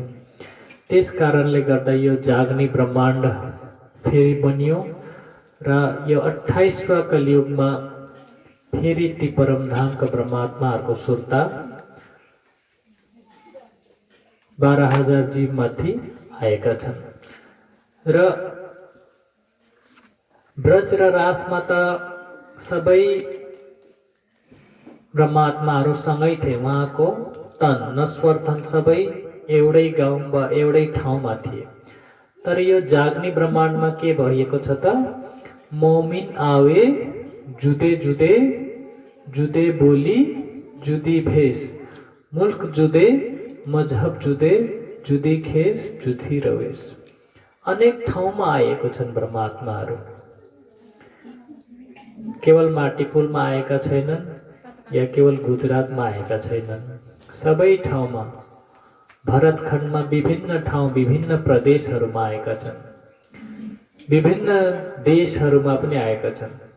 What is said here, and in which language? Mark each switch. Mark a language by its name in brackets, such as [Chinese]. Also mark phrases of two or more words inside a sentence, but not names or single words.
[Nepali] त्यस कारणले गर्दा यो जाग्ने ब्रह्माण्ड फेरि बनियो र यो 28वां कलियुगमा फेरि ती परमधामका ब्रह्मात्माहरूको सुरता 12,000 जीव माथि आएका छन् र ब्रज र रासमा त सबै ब्रह्मात्माहरू सँगै थिए। उहाँको तन नश्वर तन सबै एउटै गाउँ वा एउटै ठाउँमा थिए। तर यो जाग्ने ब्रह्माण्डमा के भएको छ त, [Hindi] मोमिन आवे जुदे जुदे जुदे बोली जुदी भेष, मुल्क जुदे मजहब जुदे जुदी खेस जुदी रवेश। [Nepali] अनेक ठाउँमा आएको छन् ब्रह्मात्माहरू। केवल माटीपुलमा आएका छैनन् या केवल गुजरातमा आएका छैनन्, सबै ठाउँमा भरतखण्डमा विभिन्न ठाउँ विभिन्न प्रदेशहरूमा आएका छन्, विभिन्न देशहरूमा पनि आएका छन्।